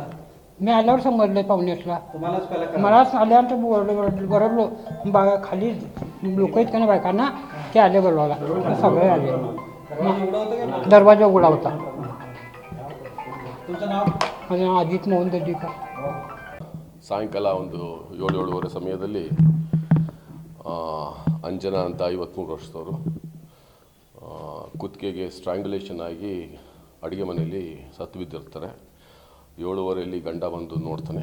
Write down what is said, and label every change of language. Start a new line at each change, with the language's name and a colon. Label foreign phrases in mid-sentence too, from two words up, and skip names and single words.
Marathi: मी आल्यावर समजलं पावणे 8ला। तुम्हालाच पहिला कळालं? मलाच आल्यानंतर बरोबर खाली लोक आहेत का ना बायकांना, ते आले बोलवायला। सगळे आले। उघडा होता का? दरवाजा उघडा होता। तुमचं नाव? माझं नाव अजित मोहन दड्डीकर।
Kannada: ಸಾಯಂಕಾಲ ಒಂದು 7-7:30 ಸಮಯದಲ್ಲಿ ಅಂಜನಾ ಅಂತ 53 ವರ್ಷದವರು ಕುತ್ತಿಗೆಗೆ ಸ್ಟ್ರಾಂಗ್ಯುಲೇಷನ್ ಆಗಿ ಅಡುಗೆ ಮನೆಯಲ್ಲಿ ಸತ್ತು ಬಿದ್ದಿರ್ತಾರೆ। 7:15 ಗಂಡ ಬಂದು ನೋಡ್ತಾನೆ।